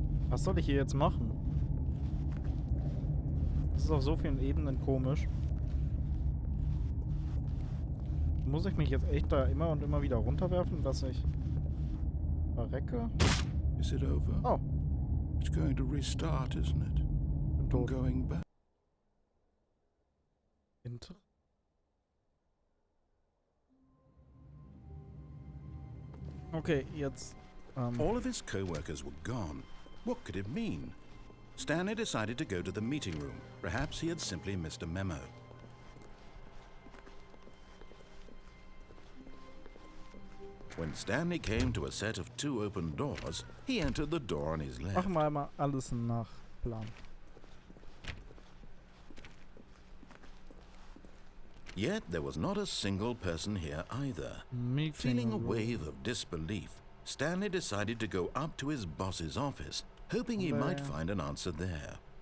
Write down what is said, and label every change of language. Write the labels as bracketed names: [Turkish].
[German] Was soll ich hier jetzt machen? Das ist auf so vielen Ebenen komisch. Muss ich mich jetzt echt da immer und immer wieder runterwerfen, dass ich verrecke? [English] Is it over? Oh. It's going to restart, isn't it? [German] Bin tot. [English] I'm going back. [German] Okay, jetzt... [English] All of his co-workers were gone. What could it mean? Stanley decided to go to the meeting room. Perhaps he had simply missed a memo. When Stanley came to a set of 2 open doors, he entered the door on his left. [German] Machen wir einmal alles nach Plan. [English] Yet there was not a single person here either. Feeling a wave of disbelief, Stanley decided to go up to his boss's office, hoping he might find an answer there.